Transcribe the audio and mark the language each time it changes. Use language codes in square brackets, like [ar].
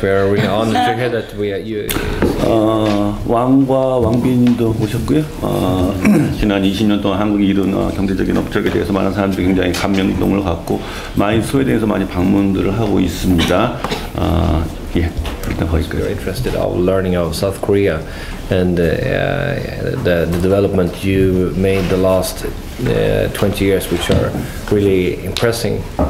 [en] We are really honored to hear that we are you. [ko] 왕과 왕비님도 오셨고요. 지난 20년 동안 한국이 이룬 경제적인 업적에 대해서 많은 사람들이 굉장히 감명동을 갖고 많이 스웨덴에서 많이 방문들을 하고 있습니다. 예, 일단 거기까지. [en] We're interested of learning of South Korea and the development you made the last 20 years, which are really impressing.